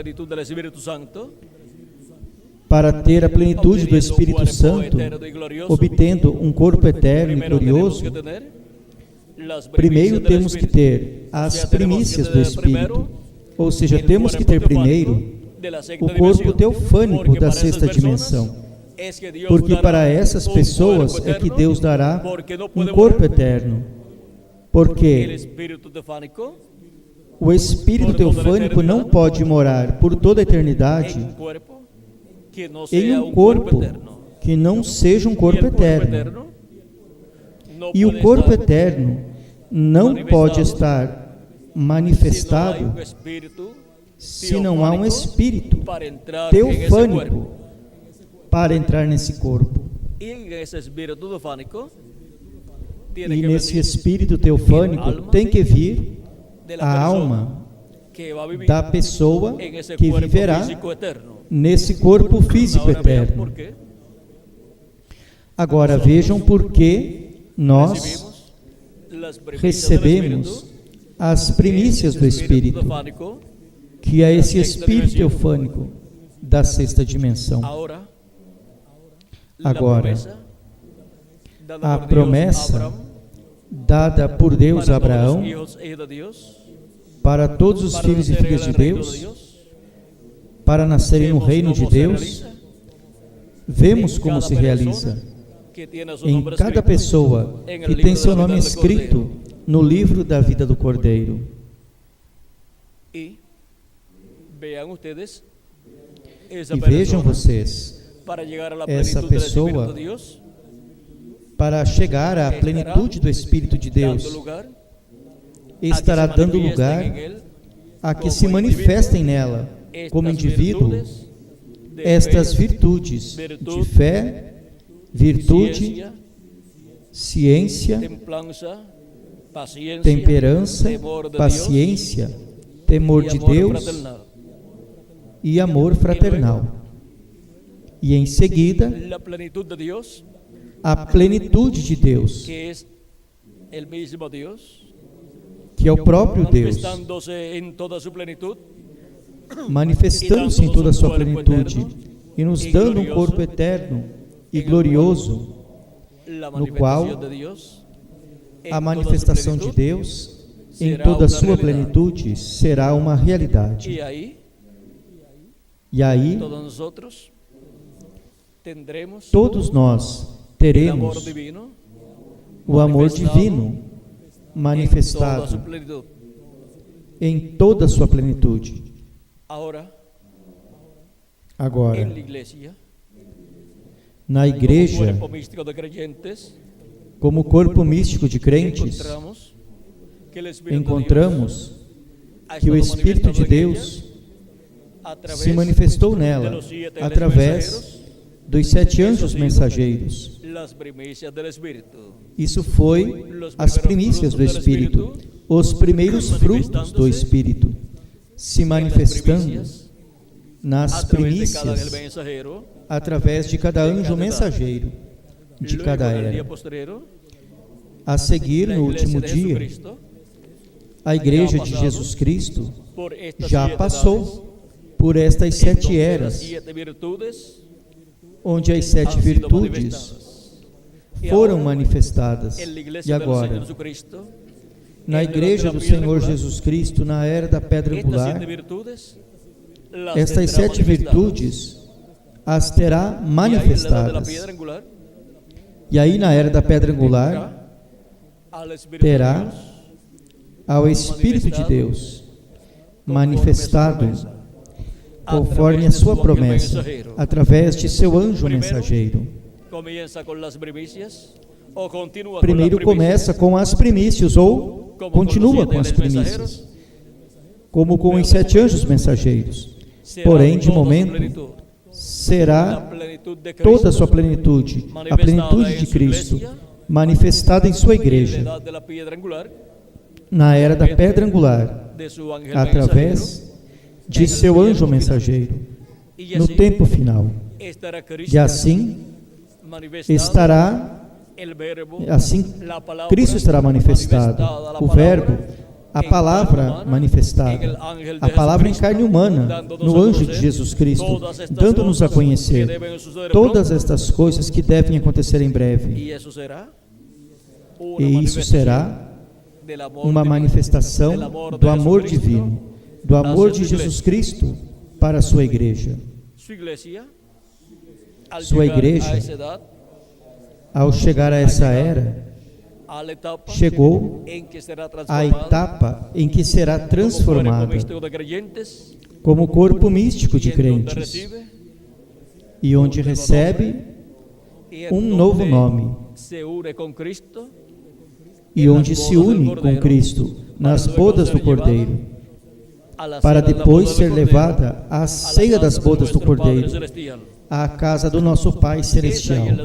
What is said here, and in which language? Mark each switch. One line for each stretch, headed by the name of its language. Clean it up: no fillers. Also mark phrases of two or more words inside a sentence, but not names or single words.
Portuguese: Para ter a plenitude do Espírito Santo, obtendo um corpo eterno e glorioso, primeiro temos que ter as primícias do Espírito, ou seja, temos que ter primeiro o corpo teofânico da sexta dimensão, porque para essas pessoas é que Deus dará um corpo eterno, porque o Espírito teofânico não pode morar por toda a eternidade em um corpo que não seja um corpo eterno. E o corpo eterno não pode estar manifestado
Spanish: un espíritu
Portuguese: se não há um espírito
Spanish: para entrar en ese teofânico cuerpo.
Portuguese: para entrar nesse corpo.
Spanish: Y en ese espíritu teofánico
Portuguese: E
Spanish: tiene que
Portuguese: nesse
Spanish: venir espírito teofânico tem que vir de
Portuguese: a
Spanish: la persona
Portuguese: alma
Spanish: que va a vivir
Portuguese: da pessoa
Spanish: en ese
Portuguese: que
Spanish: cuerpo
Portuguese: viverá
Spanish: físico eterno.
Portuguese: nesse corpo físico
Spanish: Ahora vean
Portuguese: eterno.
Spanish: por qué
Portuguese: Agora vejam por que nós
Spanish: recibimos las primicias del
Portuguese: recebemos
Spanish: espíritu,
Portuguese: as primícias do Espírito,
Spanish: teofánico.
Portuguese: que é esse Espírito teofânico da sexta dimensão.
Spanish: Ahora,
Portuguese: Agora,
Spanish: dada a por Dios
Portuguese: promessa
Spanish: Abraham,
Portuguese: dada por Deus a
Spanish: para todos
Portuguese: Abraão,
Spanish: los hijos e hijas de Dios,
Portuguese: para todos os
Spanish: para
Portuguese: filhos e
Spanish: nacer en
Portuguese: filhas de
Spanish: el reino de
Portuguese: Deus,
Spanish: Dios,
Portuguese: para nascerem no
Spanish: vemos
Portuguese: reino de
Spanish: cómo se
Portuguese: Deus,
Spanish: realiza
Portuguese: vemos
Spanish: en
Portuguese: como
Spanish: cada
Portuguese: se realiza
Spanish: persona que tiene su
Portuguese: em
Spanish: nombre
Portuguese: cada
Spanish: escrito
Portuguese: pessoa
Spanish: en el
Portuguese: que
Spanish: libro
Portuguese: tem
Spanish: de
Portuguese: seu
Spanish: la vida
Portuguese: nome
Spanish: del
Portuguese: escrito
Spanish: Cordero.
Portuguese: no livro da vida do Cordeiro.
Spanish: Y vean ustedes esa
Portuguese: E vejam
Spanish: persona
Portuguese: vocês,
Spanish: para llegar a la
Portuguese: essa
Spanish: plenitud del
Portuguese: pessoa
Spanish: Espíritu de Dios,
Portuguese: para chegar à plenitude do Espírito de Deus,
Spanish: dando lugar
Portuguese: estará
Spanish: a que se
Portuguese: dando
Spanish: manifiesten
Portuguese: lugar
Spanish: en él
Portuguese: a que se manifestem nela, como
Spanish: estas
Portuguese: indivíduo,
Spanish: virtudes de
Portuguese: estas
Spanish: fe,
Portuguese: virtudes de
Spanish: virtud,
Portuguese: fé, virtude,
Spanish: ciencia,
Portuguese: ciência,
Spanish: templanza, paciencia,
Portuguese: temperança,
Spanish: temor de
Portuguese: paciência,
Spanish: Dios,
Portuguese: temor
Spanish: y
Portuguese: de
Spanish: amor
Portuguese: Deus
Spanish: fraternal.
Portuguese: e amor fraternal. E em seguida,
Spanish: La plenitud de Dios,
Portuguese: a plenitude de Deus,
Spanish: que es el mismo Dios,
Portuguese: que é o próprio Deus,
Spanish: manifestándose en toda su plenitud,
Portuguese: manifestando-se em toda a sua plenitude e nos dando um corpo eterno e glorioso,
Spanish: la
Portuguese: no qual
Spanish: manifestación de Dios, en
Portuguese: a
Spanish: toda su
Portuguese: manifestação de
Spanish: plenitud,
Portuguese: Deus em
Spanish: será
Portuguese: toda a uma sua realidade. plenitude será uma realidade.
Spanish: Y ahí
Portuguese: E aí,
Spanish: todos nosotros tendremos
Portuguese: todos nós
Spanish: el amor
Portuguese: teremos
Spanish: divino
Portuguese: o amor divino
Spanish: en toda su
Portuguese: manifestado
Spanish: plenitud.
Portuguese: em toda a sua plenitude.
Spanish: Ahora,
Portuguese: Agora,
Spanish: en la iglesia,
Portuguese: na
Spanish: como
Portuguese: igreja,
Spanish: cuerpo místico de creyentes,
Portuguese: como corpo místico de crentes,
Spanish: encontramos que el Espíritu de
Portuguese: encontramos
Spanish: Dios ha
Portuguese: que o
Spanish: estado
Portuguese: Espírito de
Spanish: manifestado en
Portuguese: Deus
Spanish: ella a través
Portuguese: se manifestou
Spanish: de
Portuguese: nela
Spanish: los 7
Portuguese: através
Spanish: mensajeros,
Portuguese: dos 7 anjos mensageiros.
Spanish: las primicias del Espíritu.
Portuguese: Isso foi as primícias do Espírito, os primeiros frutos do Espírito, se manifestando nas
Spanish: A través de cada ángel
Portuguese: primícias
Spanish: mensajero,
Portuguese: através de cada anjo mensageiro de
Spanish: luego
Portuguese: cada
Spanish: en el día
Portuguese: era.
Spanish: posterior,
Portuguese: A seguir,
Spanish: la
Portuguese: no
Spanish: iglesia
Portuguese: último
Spanish: de
Portuguese: dia,
Spanish: Jesucristo
Portuguese: a Igreja de Jesus Cristo
Spanish: por estas
Portuguese: já
Spanish: 7 edades,
Portuguese: passou por estas
Spanish: en
Portuguese: 7
Spanish: donde las
Portuguese: eras,
Spanish: 7 virtudes
Portuguese: onde as 7
Spanish: han sido
Portuguese: virtudes
Spanish: manifestadas. Y
Portuguese: foram
Spanish: ahora,
Portuguese: manifestadas.
Spanish: en la
Portuguese: E
Spanish: iglesia del
Portuguese: agora,
Spanish: Señor Jesucristo,
Portuguese: na Igreja do Senhor Jesus Cristo, na era da pedra
Spanish: estas 7
Portuguese: angular,
Spanish: virtudes las
Portuguese: estas
Spanish: tendrá
Portuguese: 7
Spanish: manifestadas.
Portuguese: virtudes as terá
Spanish: Y ahí, en la edad de la
Portuguese: manifestadas.
Spanish: piedra angular,
Portuguese: E aí, na era da pedra angular,
Spanish: al Espíritu
Portuguese: terá
Spanish: de Dios,
Portuguese: ao Espírito de Deus manifestado conforme a
Spanish: través de
Portuguese: sua
Spanish: su ángel
Portuguese: promessa,
Spanish: mensajero.
Portuguese: através de seu anjo Primeiro, mensageiro.
Spanish: comienza con las primicias o continúa
Portuguese: Primeiro
Spanish: con las
Portuguese: começa
Spanish: primicias,
Portuguese: com as primícias ou
Spanish: como
Portuguese: continua
Spanish: con
Portuguese: com
Spanish: los
Portuguese: as
Spanish: 7
Portuguese: primícias,
Spanish: mensajeros,
Portuguese: como com os 7 anjos mensageiros.
Spanish: será
Portuguese: Porém,
Spanish: de toda su momento, plenitud. La
Portuguese: será
Spanish: plenitud de
Portuguese: toda a
Spanish: Cristo,
Portuguese: sua plenitude, a plenitude de Cristo, manifestada em sua
Spanish: en la
Portuguese: igreja,
Spanish: edad de la piedra angular,
Portuguese: na era da pedra angular,
Spanish: de su ángel
Portuguese: através de seu anjo mensageiro,
Spanish: mensajero, y
Portuguese: no
Spanish: así
Portuguese: tempo final.
Spanish: estará Cristo
Portuguese: E assim
Spanish: manifestado,
Portuguese: estará,
Spanish: el verbo,
Portuguese: assim
Spanish: la palabra
Portuguese: Cristo estará manifestado,
Spanish: manifestada, la
Portuguese: o
Spanish: palabra
Portuguese: Verbo, a
Spanish: en carne
Portuguese: palavra
Spanish: humana, en
Portuguese: manifestada,
Spanish: el ángel de
Portuguese: a palavra em
Spanish: Jesucristo,
Portuguese: carne humana,
Spanish: dándonos
Portuguese: no a anjo de
Spanish: conocer
Portuguese: Jesus Cristo,
Spanish: todas estas
Portuguese: dando-nos a
Spanish: cosas que
Portuguese: conhecer
Spanish: deben suceder
Portuguese: todas
Spanish: pronto,
Portuguese: estas coisas que devem acontecer em breve.
Spanish: y eso será una
Portuguese: E isso
Spanish: manifestación
Portuguese: será
Spanish: del amor
Portuguese: uma
Spanish: divino,
Portuguese: manifestação
Spanish: del amor
Portuguese: do
Spanish: de
Portuguese: amor
Spanish: Jesucristo
Portuguese: divino, do amor
Spanish: a
Portuguese: de sua Jesus Cristo para a sua igreja.
Spanish: Su iglesia, al
Portuguese: Sua
Spanish: llegar
Portuguese: igreja,
Spanish: a esa edad,
Portuguese: Ao chegar a essa era,
Spanish: a la etapa
Portuguese: chegou
Spanish: en que será
Portuguese: a
Spanish: transformada
Portuguese: etapa em que será
Spanish: como cuerpo
Portuguese: transformada
Spanish: místico de creyentes,
Portuguese: como corpo místico
Spanish: y
Portuguese: de
Spanish: en donde
Portuguese: crentes
Spanish: recibe
Portuguese: e onde recebe
Spanish: y en
Portuguese: um novo
Spanish: donde
Portuguese: nome
Spanish: se une con Cristo
Portuguese: e onde se une com Cristo nas bodas do Cordeiro, para depois ser levada à ceia das bodas do Cordeiro, à casa do nosso Pai Celestial.